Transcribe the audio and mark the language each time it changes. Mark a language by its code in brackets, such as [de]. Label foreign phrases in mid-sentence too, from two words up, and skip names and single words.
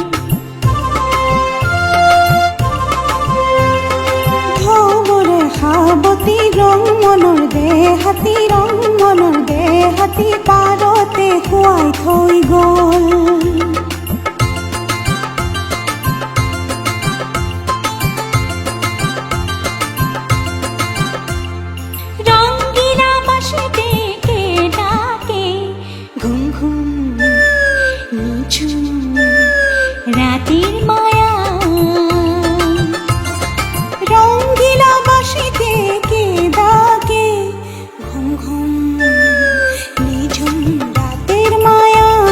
[as] ধৌমৰে সাৱতী ৰং মনৰ দেহাতী, ৰং মনৰ দেহাতী পাৰতে শুৱাই থৈ গ'ল। [bn] ৰংগীলা বাঁশিতে কে ডাকে ঘুম ঘুম নিঝুম রাতের মায়া। রঙ্গিলা বাঁশিতে কে ডাকে ঘুম ঘুম নিঝুম রাতের মায়া।